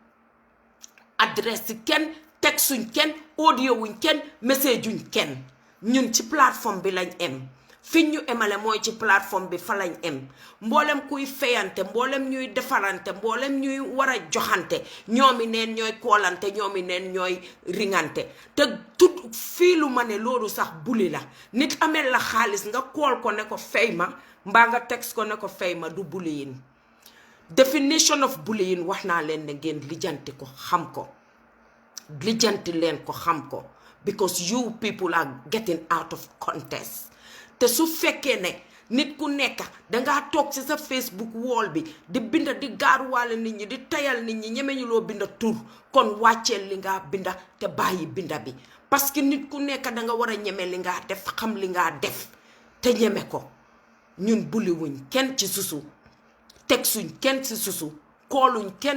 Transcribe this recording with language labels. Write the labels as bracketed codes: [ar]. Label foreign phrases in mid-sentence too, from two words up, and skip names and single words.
[wo] adresse yi kenn textuñ kenn audio wuñ kenn message wuñ kenn ñun ci plateforme bi lañ em fi ñu emale mooy ci plateforme bi fa lañ em mboolem kuy feyante mboolem ñuy defarante mboolem ñuy war a joxante ñoomi neen ñooy koolante ñoomi neen ñooy ringante te tut fii lu ma ne loolu sax buli la nit amee la xaalis nga kool ko ne ko fay ma mbaa nga text ko ne ko fay ma du bullying [en] definition of bullying [wo] wax naa leen ne ngeen lijjanti ko xam ko lijjanti leen ko xam ko [en] because you people are getting out of context [wo] te su fekkee ne nit ku nekk dangaa toog ci sa Facebook wall bi di binda di gaaruwaale nit ñi di tayal nit ñi ñemeñu loo binda tur kon wàcceel li nga binda te bàyyi binda bi [fr] parce que [wo] nit ku nekk danga war a ñeme li nga def xam li nga def te ñeme ko ñun buliwuñ kenn ci susu teg suñ kenn ci susu kooluñ kenn